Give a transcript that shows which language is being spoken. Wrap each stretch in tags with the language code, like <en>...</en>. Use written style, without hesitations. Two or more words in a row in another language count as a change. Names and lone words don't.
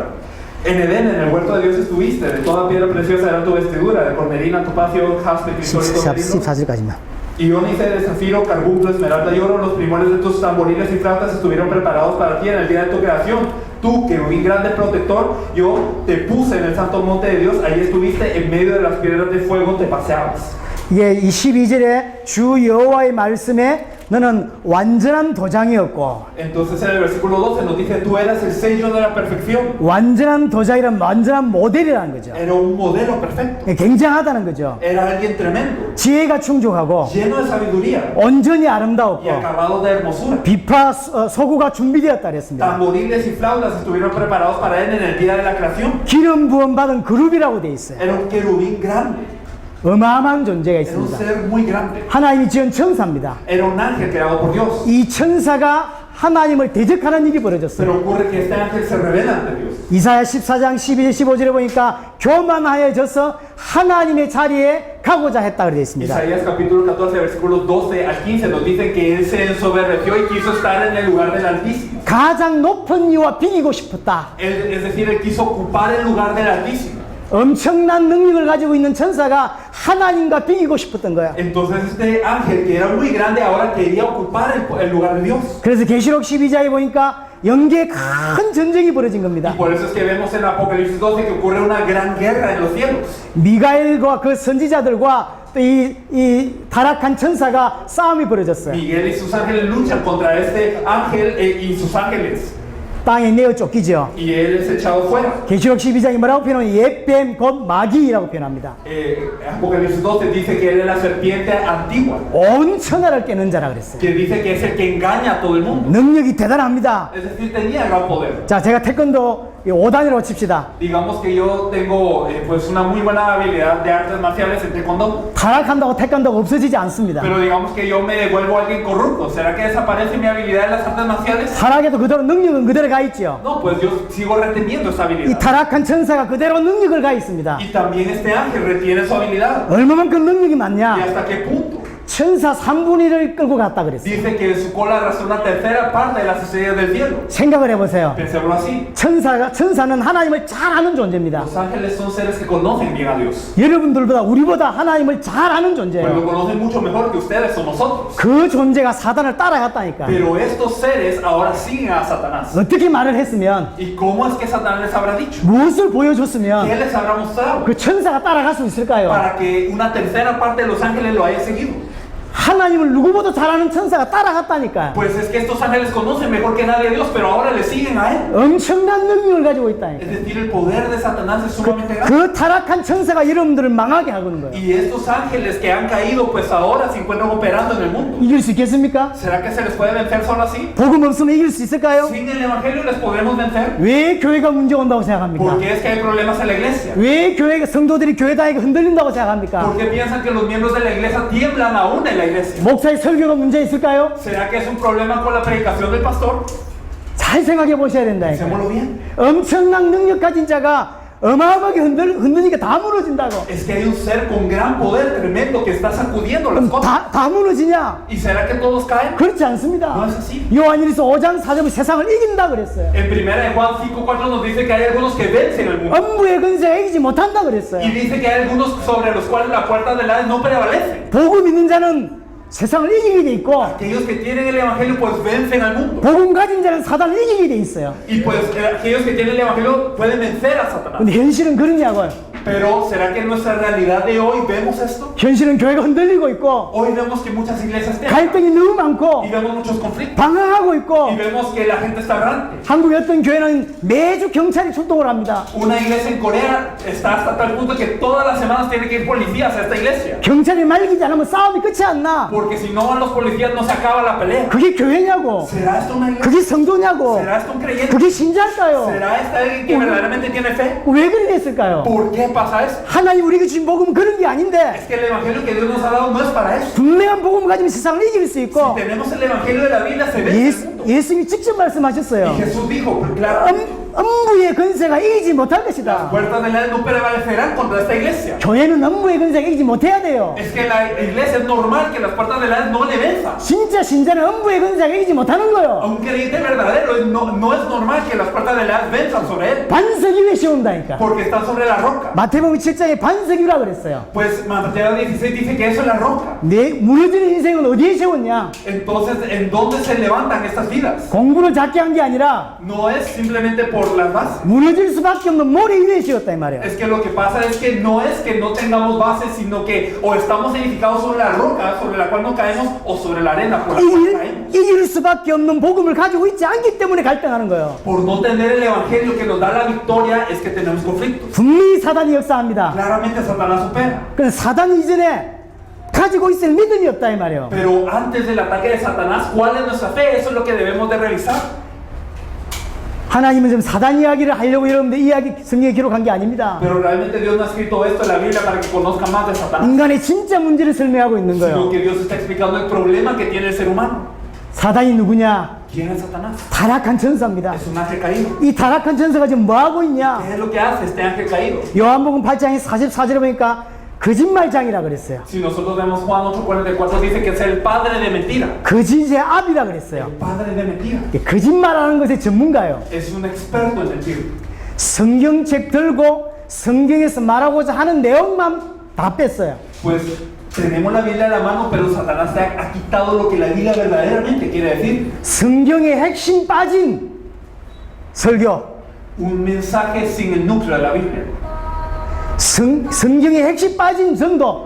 <es>En Edén, en el huerto de Dios estuviste, de toda piedra preciosa era tu vestidura, de cornelina, topacio, jaspe, crisólito, berilo,</es> <ko>14절까지만.</ko> <es>iónice de zafiro, carbunclo, esmeralda y oro. Los primores de tus tamboriles y flautas estuvieron preparados para ti en el día de tu creación. Tú, querubín grande protector, yo te puse en el santo monte de Dios, ahí estuviste, en medio de las piedras de fuego te paseabas.</es> <ko>이게 22절에 주 여호와의 말씀에 너는 완전한 도장이었고,</ko> <es>Entonces en el versículo 12 nos dice: tú eras el sello de la perfección.</es> <ko>완전한 도장이란 완전한 모델이라는 거죠.</ko> <es>Era un modelo perfecto.</es> <ko>굉장하다는 거죠.</ko> <es>Era alguien tremendo,</es> <ko>지혜가 충족하고</ko> <es>lleno de sabiduría</es> <ko>온전히</ko> <es>y</es> <ko>아름다웠고</ko> <es>acabado de hermosura.</es> <ko>비파 소구가 준비되었다 그랬습니다.</ko> <es>Tamboriles y flautas estuvieron preparados para él en el día de la creación.</es> <ko>기름 부음 받은 그룹이라고 돼 있어요.</ko> <es>Era un querubín grande,</es> <ko>어마어마한 존재가</ko> <es>era un</es> <ko>있습니다.</ko> <es>ser muy grande.</es> <ko>하나님이 지은 천사입니다.</ko> <es>Era un ángel creado por Dios.</es> <ko>이 천사가 하나님을 대적하는 일이 벌어졌어요.</ko> <es>Pero ocurre que este ángel se revela ante Dios.</es> <ko>이사야 14장 12절 15절에 보니까 교만하여져서 하나님의 자리에 가고자 했다 그러어 있습니다.</ko> <es>Isaías capítulo 14 versículos 12 al 15 nos dice que él se ensoberbeció y quiso estar en el lugar del Altísimo.</es> <ko>가장 높은 이와 비기고 싶었다.</ko> <es>Es decir, él quiso ocupar el lugar del Altísimo.</es> <ko>엄청난 능력을 가지고 있는 천사가 하나님과 비기고 싶었던 거야.</ko> <es>Entonces este ángel que era muy grande ahora quería ocupar el lugar de Dios.</es> <ko>그래서 계시록 12장에 보니까 영계에 큰 전쟁이 벌어진 겁니다.</ko> <es>Por eso es que vemos en Apocalipsis 12 que ocurre una gran guerra en los cielos.</es> <ko>미가엘과 그 선지자들과 또 이 타락한 천사가 싸움이 벌어졌어요.</ko> <es>Miguel y sus ángeles luchan contra este ángel y sus ángeles.</es> <ko>땅에 내어 쫓기죠.</ko> <es>Y él es echado fuera.</es> <ko>계시록 12장이 뭐라고 표현하면 옛뱀 곧 마귀라고 표현합니다.</ko> <es>Apocalipsis 12 dice que él es la serpiente antigua.</es> <ko>온 천하를 깨는 자라 그랬어요.</ko> <es>Que dice que es el que engaña a todo el mundo.</es> <ko>능력이 대단합니다.</ko> <es>Es decir, tenía gran poder.</es> <ko>자, 제가 태권도 5단이라고 칩시다.</ko> <es>Digamos que yo tengo pues una muy buena habilidad de artes marciales en taekwondo.</es> <ko>타락한다고 태권도가 없어지지 않습니다.</ko> <es>Pero digamos que yo me vuelvo alguien corrupto. ¿Será que desaparece mi habilidad en las artes marciales?</es> <ko>타락해도 그대로 능력은 그대로 가 있죠.</ko> <es>No, pues yo sigo reteniendo esa</es> <ko>이</ko> <es>habilidad.</es> <ko>타락한 천사가 그대로 능력을 가 있습니다.</ko> <es>Y también este ángel retiene su habilidad.</es> <ko>얼마만큼 능력이</ko> <es>¿Y</es> <ko>많냐?</ko> <es>hasta qué punto?</es> <ko>천사 3분의 1을 끌고 갔다 그랬어요.</ko> <es>Dice que en su cola arrastró una tercera parte de las estrellas del cielo.</es> <ko>생각을 해보세요.</ko> <es>Pensémoslo así.</es> <ko>천사는 하나님을 잘 아는 존재입니다.</ko> <es>Los ángeles son seres que conocen bien a Dios.</es> <ko>여러분들보다 우리보다 하나님을 잘 아는</ko> <es>Pues lo</es> <ko>존재예요.</ko> <es>conocen mucho mejor que ustedes o nosotros.</es> <ko>그 존재가 사단을 따라갔다니까.</ko> <es>Pero estos seres ahora siguen a Satanás.</es> <ko>어떻게 말을 했으면,</ko> <es>¿Y cómo es que Satanás les habrá dicho?</es> <ko>무엇을</ko> <es>¿Qué</es> <ko>보여줬으면</ko> <es>les habrá mostrado?</es> <ko>그 천사가 따라갈 수 있을까요?</ko> <es>Para que una tercera parte de los ángeles lo haya seguido.</es> <ko>하나님을 누구보다 잘 아는 천사가 따라갔다니까.</ko> <es>Pues es que estos ángeles conocen mejor que nadie a Dios, pero ahora le siguen a él.</es> <ko>엄청난 능력을 가지고 있다니까.</ko> <es>Es decir, el poder de Satanás es sumamente grande.</es> <ko>그 타락한 천사가 여러분들을 망하게 하고는 거예요.</ko> <es>Y estos ángeles que han caído, pues ahora se encuentran operando en el mundo.</es> <ko>이길 수 있겠습니까?</ko> <es>¿Será que se les puede vencer solo así?</es> <ko>복음 없으면 이길 수 있을까요?</ko> <es>Sin el evangelio les podremos vencer.</es> <ko>왜 교회가 문제 온다고 생각합니까?</ko> <es>¿Por qué es que hay problemas en la iglesia?</es> <ko>왜 교회가 성도들이 교회 다니고 흔들린다고 생각합니까?</ko> <es>¿Por qué piensan que los miembros de la iglesia tiemblan aún en la iglesia?</es> <ko>목사의 설교가 문제 있을까요?</ko> <es>¿Será que es un problema con la predicación del pastor?</es> <ko>잘 생각해 보셔야 된다니까.</ko> <es>Pensémoslo bien.</es> <ko>엄청난 능력 가진 자가 어마어마하게 흔드니까 다 무너진다고.</ko> <es>Es que hay un ser con gran poder tremendo que está sacudiendo las</es> <ko>그럼</ko> <es>cosas.</es> <ko>다 무너지냐?</ko> <es>¿Y será que todos caen?</es> <ko>그렇지 않습니다.</ko> <es>No es así.</es> <ko>요한일서 5장 4절은 세상을 이긴다 그랬어요.</ko> <es>En primera de Juan 5:4 nos dice que hay algunos que vencen el mundo.</es> <ko>엄부의 근세가 이기지 못한다 그랬어요.</ko> <es>Y dice que hay algunos sobre los cuales la puerta del Hades no prevalece.</es> <ko>복음 있는 자는 세상을 이기게 돼 있고,</ko> <es>Aquellos que tienen el evangelio pues vencen al mundo.</es> <ko>복음 가진 자는 사단을 이기게 돼 있어요.</ko> <es>Y pues aquellos que tienen el evangelio pueden vencer a Satanás.</es> <ko>근데 현실은 그러냐고요.</ko> <es>Pero ¿será que en nuestra realidad de hoy vemos esto?</es> <ko>현실은 교회가 흔들리고 있고,</ko> <es>Hoy vemos que muchas iglesias tienen</es> <ko>갈등이 너무 많고,</ko> <es>y vemos muchos conflictos</es> <ko>방황하고 있고,</ko> <es>y vemos que la gente está errante.</es> <ko>한국의 어떤 교회는 매주 경찰이 출동을 합니다.</ko> <es>Una iglesia en Corea está hasta tal punto que todas las semanas tiene que ir policías a esta iglesia.</es> <ko>경찰이 말리지 않으면 싸움이 끝이 안 나.</ko> <es>Porque si no van los policías no se acaba la pelea.</es> <ko>그게 교회냐고.</ko> <es>¿Será esto una iglesia?</es> <ko>그게 성도냐고.</ko> <es>¿Será esto un creyente?</es> <ko>그게 신자일까요?</ko> <es>¿Será esta alguien que verdaderamente tiene fe?</es> <ko>왜 그래 됐을까요?</ko> <es>¿Por qué pasa eso?</es> <ko>하나님 우리에게 주신 복음은 그런 게 아닌데,</ko> <es>Es que el evangelio que Dios nos ha dado no es para eso.</es> <ko>분명한 복음을 가지면 세상을 이길 수 있고,</ko> <es>Si tenemos el evangelio de la Biblia se ve el mundo.</es> <ko>예수님이 직접</ko> <es>Y</es> <ko>말씀하셨어요.</ko> <es>Jesús dijo, pues, claro,</es> <ko>엄부의 근세가 이기지 못할</ko> <es>las</es> <ko>것이다.</ko> <es>puertas del Hades no prevalecerán contra esta iglesia.</es> <ko>교회는 엄부의 근세가 이기지 못해야 돼요.</ko> <es>Es que la iglesia es normal que las puertas del Hades no le venzan.</es> <ko>진짜 신자는 엄부의 근세가 이기지 못하는</ko> <es>A</es> <ko>거예요.</ko> <es>un creyente verdadero no es normal que las puertas del Hades venzan sobre él.</es> <ko>반석 위에 세운다니까.</ko> <es>Porque están sobre la roca.</es> <ko>마태복음 7장에 반석 위라 그랬어요.</ko> <es>Pues Mateo 16 dice que eso es la roca.</es> <ko>내 무너지는 인생은 어디에 세웠냐?</ko> <es>Entonces, ¿en dónde se levantan estas vidas?</es> <ko>공부를 작게 한 게 아니라</ko> <es>No es simplemente por las bases.</es> <ko>무너질 수밖에 없는 모래 위에 세웠다 이 말이에요.</ko> <es>Es que lo que pasa es que no tengamos bases, sino que o estamos edificados sobre la roca, sobre la cual no caemos, o sobre la arena por la cual caemos.</es> <ko>이길 수밖에 없는 복음을 가지고 있지 않기 때문에 갈등하는 거예요.</ko> <es>Por no tener el evangelio que nos da la victoria es que tenemos conflictos.</es> <ko>분명히 사단이 역사합니다.</ko> <es>Claramente Satanás opera.</es> <ko>그런데 사단이 이전에 가지고 있을 믿음이 없다 이 말이에요.</ko> <es>Pero antes del ataque de Satanás, ¿cuál es nuestra fe? Eso es lo que debemos de revisar.</es> <ko>하나님은 지금 사단 이야기를 하려고 여러분들 이야기 성경에 기록한 게 아닙니다.</ko> <es>Pero realmente Dios no ha escrito esto en la Biblia para que conozcan más de Satanás,</es> <ko>인간의 진짜 문제를 설명하고 있는</ko> <es>sino</es> <ko>거예요.</ko> <es>que Dios está explicando el problema que tiene el ser humano.</es> <ko>사단이 누구냐?</ko> <es>¿Quién es Satanás?</es> <ko>타락한 천사입니다.</ko> <es>Es un ángel caído.</es> <ko>이 타락한 천사가 지금 뭐 하고 있냐?</ko> <es>¿Qué es lo que hace este ángel caído?</es> <ko>요한복음 8장에 44절에 보니까 거짓말장이라 그랬어요.</ko> <es>Si nosotros vemos Juan 8:44 dice que es el padre de mentira.</es> <ko>거짓의 압이라 그랬어요.</ko> <es>Padre de mentira.</es> <ko>거짓말하는 것의 전문가예요.</ko> <es>Es un experto en mentir.</es> <ko>성경책 들고 성경에서 말하고자 하는 내용만 다 뺐어요.</ko> <es>Pues tenemos la Biblia en la mano, pero Satanás ha quitado lo que la Biblia verdaderamente quiere decir.</es> <ko>성경의 핵심 빠진 설교,</ko> <es>Un mensaje sin el núcleo de la Biblia.</es> <ko>성경의 핵심 빠진 전도,</ko>